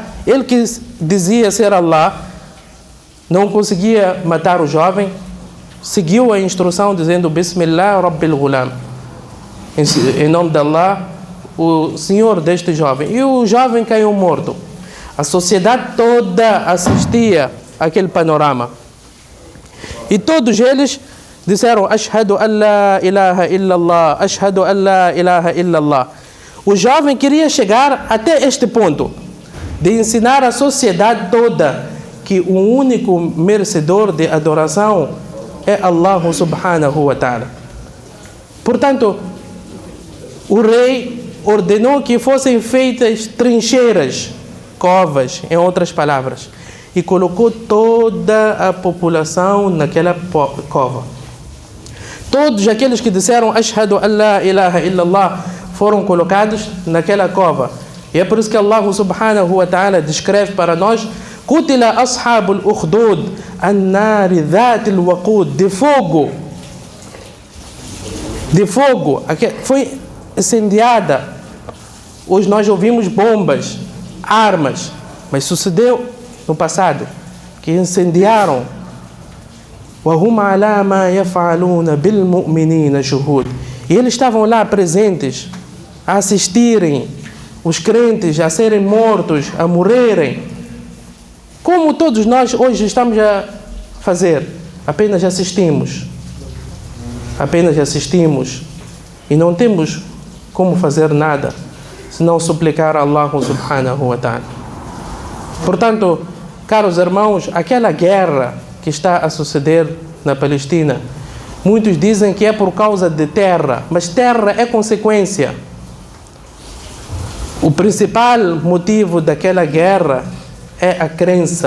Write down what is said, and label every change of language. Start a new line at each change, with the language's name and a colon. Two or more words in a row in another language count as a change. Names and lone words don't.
Portuguese: Ele que dizia ser Allah, não conseguia matar o jovem, seguiu a instrução dizendo
Arabic: بسم الله رب الغلام,
Portuguese: em nome de Allah, o Senhor deste jovem. E o jovem caiu morto. A sociedade toda assistia àquele panorama. E todos eles disseram
Arabic: أشهد أن لا إله إلا الله, أشهد أن لا إله إلا الله.
Portuguese: O jovem queria chegar até este ponto, de ensinar à sociedade toda que o único merecedor de adoração é
Arabic: الله سبحانه وتعالى.
Portuguese: Portanto, o rei ordenou que fossem feitas trincheiras, covas, em outras palavras, e colocou toda a população naquela cova. Todos aqueles que disseram
Arabic: أشهد أن لا إله إلا الله
Portuguese: foram colocados naquela cova. E é por isso que
Arabic: الله سبحانه وتعالى
Portuguese: descreve para nós
Arabic: قتل أصحاب الأخدود النار ذات الوقود,
Portuguese: de fogo, foi incendiada. Hoje nós ouvimos bombas, armas, mas sucedeu no passado que incendiaram.
Arabic: وَهُمْ عَلَى مَا يَفْعَلُونَ بِالْمُؤْمِنِينَ شُهُودٌ.
Portuguese: E eles estavam lá presentes, a assistirem os crentes a serem mortos, a morrerem. Como todos nós hoje estamos a fazer, apenas assistimos. Apenas assistimos e não temos como fazer nada, senão suplicar a
Arabic: الله سبحانه وتعالى.
Portuguese: Portanto, caros irmãos, aquela guerra que está a suceder na Palestina, muitos dizem que é por causa de terra, mas terra é consequência. O principal motivo daquela guerra é a crença.